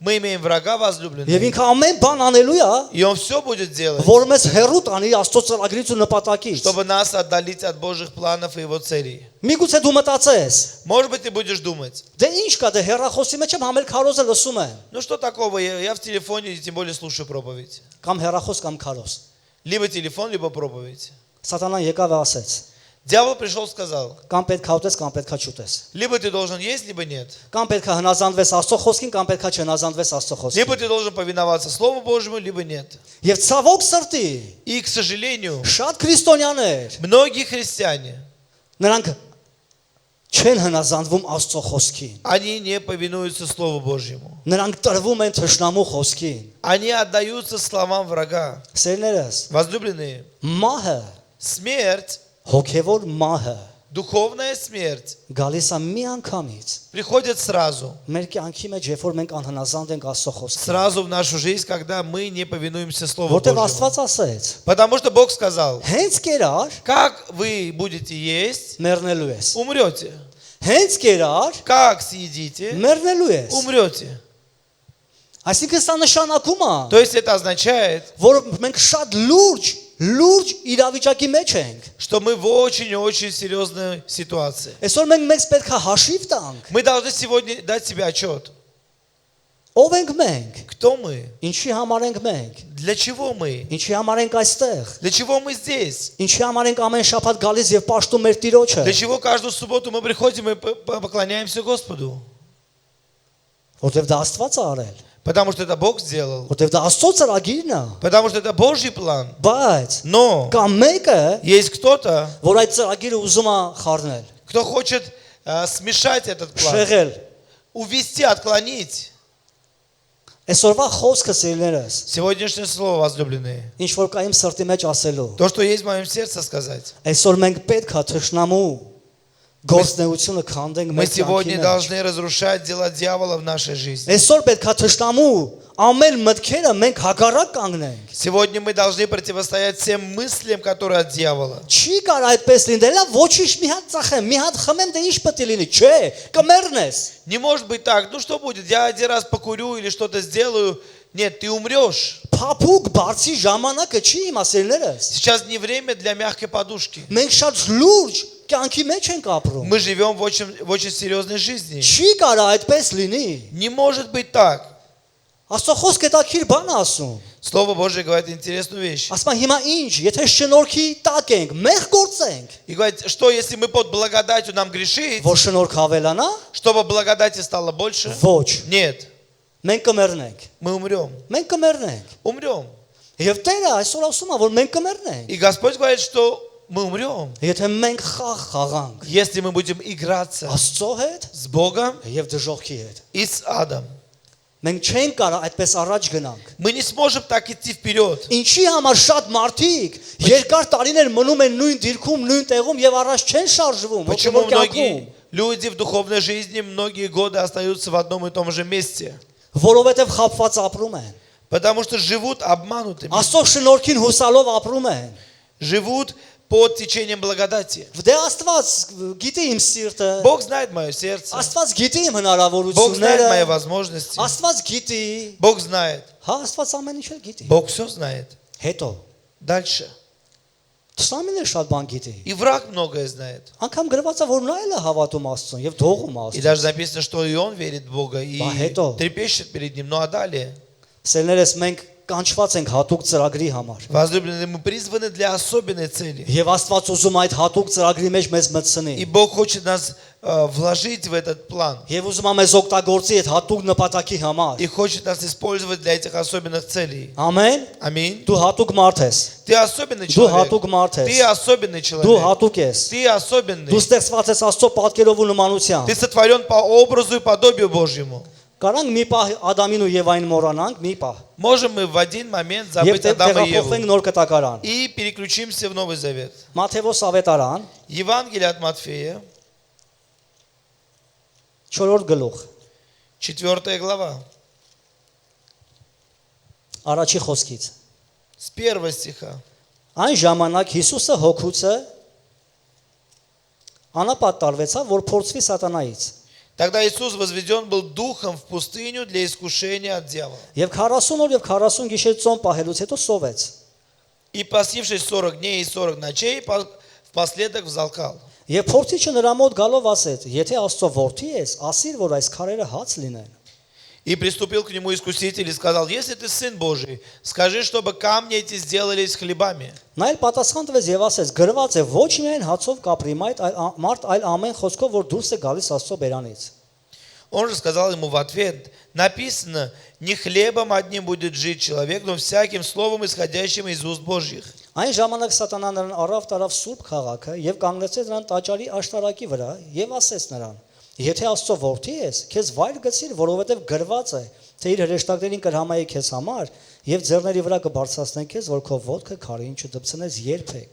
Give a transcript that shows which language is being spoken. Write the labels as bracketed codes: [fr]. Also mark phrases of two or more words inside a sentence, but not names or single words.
[ru] Мы имеем врага [hy] Եվ [ru] возлюбленного, [hy] ինքը ամեն բան անելու է, [ru] и он все будет делать, [hy] որ մեզ հերոտ անի Աստծո ծրագրից ու նպատակից։ [ru] чтобы нас отдалить от Божьих планов и Его целей. [hy] Միգուցե դու մտածես, [ru] Может быть, ты будешь думать, [hy] դե ինչ կա դե հերախոսի մեջ եմ համել քարոզը լսում եմ, [ru] ну что такого, я в телефоне, тем более слушаю проповедь. [hy] կամ հերախոս կամ քարոզ։ [ru] Либо телефон, либо проповедь. [hy] Սատանան եկավ ու ասեց. [ru] Дьявол пришел и сказал, [hy] Կամ պետք է ուտես, կամ պետք է չուտես։ [ru] либо ты должен есть, либо нет. [hy] Կամ պետք է հնազանդվես Աստծո խոսքին, կամ պետք է չհնազանդվես Աստծո խոսքին։ [ru] Либо ты должен повиноваться Слову Божьему, либо нет. [hy] Եվ ցավոք սրտի, [ru] И, к сожалению, [hy] շատ քրիստոնյաներ [ru] многие христиане, [hy] նրանք չեն հնազանդվում Աստծո խոսքին։ [ru] они не повинуются Слову Божьему. [hy] Նրանք տրվում են թշնամու խոսքին։ [ru] Они отдаются словам врага. [hy] Սերներս, [ru] Возлюбленные, [hy] մահը, [ru] смерть, [hy] հոգևոր մահը [ru] духовная смерть [hy] գալիս է մի անգամից։ [ru] приходит сразу. [hy] Մեր կյանքի մեջ, երբ որ մենք անհնազանդ ենք Աստծո խոսքին։ [ru] Сразу в нашу жизнь, когда мы не повинуемся Слову [hy] Որտեւ [ru] Божьему. [hy] Աստված ասեց. [ru] Потому что Бог сказал, [hy] Հենց կերար [ru] как вы будете есть, [hy] մեռնելու ես։ [ru] умрете. [hy] Հենց կերար [ru] Как съедите, [hy] մեռնելու ես։ [ru] умрете. [hy] Այսինքն սա նշանակում է, [ru] То есть это означает, [hy] որ մենք շատ լուրջ իրավիճակի մեջ ենք։ [ru] что мы в очень-очень серьезной ситуации. [hy] Այսօր մենք մեզ պետք է հաշիվ տանք։ [ru] Мы должны сегодня дать себе отчет. [hy] Ով ենք մենք։ [ru] Кто мы? [hy] Ինչի համար ենք մենք։ [ru] Для чего мы? [hy] Ինչի համար ենք այստեղ։ [ru] Для чего мы здесь? [hy] Ինչի համար ենք ամեն շաբաթ գալիս եւ պաշտում մեր Տիրոջը։ [ru] Для чего каждую субботу мы приходим и поклоняемся Господу? [hy] Որտեւ դա Աստված է արել։ [ru] Потому что это Бог сделал. [hy] Որտեւ դա Աստծո ծրագիրն է։ [ru] Потому что это Божий план. [hy] Բայց [ru] Но [hy] կա մեկը, [ru] есть кто-то, [hy] որ այդ ծրագիրը ուզում է խառնել, [ru] кто хочет смешать этот план, [hy] շեղել։ [ru] увести, отклонить. [hy] Այսօրվա խոսքը սիրելիներս, [ru] Сегодняшнее слово, возлюбленные, [hy] ինչ որ կա իմ սրտի մեջ ասելու։ [ru] то, что есть в моем сердце сказать. [hy] Այսօր մենք պետք է թշնամու գործնեությունը քանդենք [ru] Мы [hy] մեր [ru] сегодня [hy] կյանքի մեջ։ [ru] должны разрушать дела дьявола в нашей жизни. [hy] Այսօր պետք է թշնամու ամեն մտքերը մենք հակառակ կանգնենք։ [ru] Сегодня мы должны противостоять всем мыслям, которые от дьявола. [hy] Չի կարող այդպես լինել, ոչինչ մի հատ ծախեմ, մի հատ խմեմ, դե ինչ պետք է լինի։ Չէ, կմեռնես։ [ru] Не может быть так, ну что будет, я один раз покурю или что-то сделаю. Нет, ты умрешь. [hy] Փափուկ բարձի ժամանակը չի իմասելներս։ [ru] Сейчас не время для мягкой подушки. [hy] Մենք շատ լուրջ կյանքի մեջ ենք ապրում։ [ru] Мы живем в очень серьезной жизни. [hy] Չի կարող այդպես լինի։ [ru] Не может быть так. [hy] Աստծո խոսքը դա քիր բան է ասում։ [ru] Слово Божье говорит интересную вещь. [hy] Ասում հիմա ինչ, եթե շնորհքի տակ ենք, մեղ գործենք, [ru] И говорит, что если мы под благодатью нам грешить, [hy] որ շնորհք ավելանա, [ru] чтобы благодати стало больше? [hy] ոչ։ [ru] Нет, [hy] Մենք կմեռնենք։ [ru] мы умрем. [hy] Մենք կմեռնենք։ [ru] Умрем. [hy] Եվ Տերը այսօր ասում է, որ մենք կմեռնենք։ [ru] И Господь говорит, что мы умрем. [hy] Եթե մենք խաղ խաղանք [ru] Если мы будем играться [hy] Աստծո հետ [ru] с Богом [hy] եւ դժողքի հետ, [ru] и с адом. [hy] մենք չենք կարող այդպես առաջ գնանք։ [ru] Мы не сможем так идти вперед. [hy] Ինչի համար շատ մարդիկ երկար տարիներ մնում են նույն դիրքում, նույն տեղում եւ առաջ չեն շարժվում, [ru] Почему [hy] հոգևոր կյանքում, [ru] многие люди в духовной жизни многие годы остаются в одном и том же месте? [hy] որովհետեւ խապված ապրում են։ [ru] Потому что живут обманутыми. [hy] Աստծո շնորհքին հուսալով ապրում են։ [ru] Живут под течением благодати. [hy] Դե Աստված գիտի իմ սիրտը, [ru] Бог знает мое сердце. [hy] Աստված գիտի իմ [ru] Бог знает мои [hy] հնարավորությունները, [ru] возможности. [hy] Աստված գիտի, [ru] Бог знает. [hy] հա Աստված ամեն ինչ էլ գիտի։ [ru] Бог все знает. [hy] Հետո [ru] Дальше. [hy] Թշնամին շատ բան գիտի։ [ru] И враг многое знает. [hy] Անկամ գրված է, որ նա էլ է հավատում Աստծուն եւ դողում [ru] И [hy] Աստծուն։ [ru] даже написано, что и он верит в Бога и [hy] Бахето. [ru] трепещет перед ним. Ну а далее? [hy] Սերներս մենք կանչված ենք հատուկ ծրագրի համար։ [ru] Возлюбленные, мы призваны для особенной цели. [hy] Եվ Աստված ուզում այդ հատուկ ծրագրի մեջ մեզ մտցնի։ [ru] И Бог хочет нас вложить в этот план. [hy] Եվ ուզում է մեզ օգտագործի այդ հատուկ նպատակի համար։ [ru] И хочет нас использовать для этих особенных целей. [hy] Ամեն։ [ru] Аминь. [hy] Դու հատուկ մարդ ես։ [ru] Ты особенный [hy] Դու [ru] человек. [hy] հատուկ մարդ [ru] Ты [hy] ես։ [ru] особенный [hy] Դու [ru] человек. [hy] հատուկ ես։ [ru] Ты особенный. [hy] Դու ստեղծված ես Աստծո պատկերով ու նմանությամբ։ [ru] Ты сотворен по образу и подобию Божьему. [hy] Կարանք մի պահ Ադամին ու Եվային մոռանանք, մի պահ։ [ru] Можем мы в один момент [hy] Եվ [ru] забыть Адама и [hy] տեղափոխվենք [ru] Еву. [hy] նոր կտակարան։ [ru] И переключимся в Новый Завет. [hy] Մատթեոս ավետարան, [ru] Евангелие от Матфея, [hy] 4-րդ գլուխ, [ru] 4 глава, [hy] առաջի խոսքից։ [ru] с 1 стиха. [hy] Այն ժամանակ Հիսուսը հոգուց անապատ տարվեցավ, որ փորձվի սատանայից։ [ru] Тогда Иисус возведен был духом в пустыню для искушения от дьявола. [hy] Եվ 40 օր եւ 40 գիշեր ծոմ պահելուց հետո սովեց։ [ru] И постившись 40 дней и 40 ночей, впоследок взалкал. [hy] Եվ փորձիչը նրա մոտ գալով ասեց. Եթե Աստծո որդի ես, ասիր, որ այս քարերը հաց լինեն։ [ru] И приступил к нему искуситель и сказал: если ты Сын Божий, скажи, чтобы камни эти сделались хлебами. [hy] Նա էլ պատասխան տվեց եւ ասեց. գրված է ոչ միայն հացով կապրի մարդ, այլ ամեն խոսքով, որ դուրս է գալիս Աստծո բերանից։ [ru] Он же сказал ему в ответ: написано, не хлебом одним будет жить человек, но всяким словом, исходящим из уст Божьих. [hy] Այն ժամանակ Սատանան նրան առավ տարավ Սուրբ քաղաքը եւ կանգնեցեց նրան տաճարի աշտարակի վրա եւ ասեց նրան. Եթե Աստծո որդի ես, քեզ վայր գցիր, որովհետեւ գրված է, թե իր հրեշտակներին կհամայի քեզ համար եւ ձեռների վրա կբարձրացնեն քեզ, որ քո ոտքը քարին չդպցնես երբեք։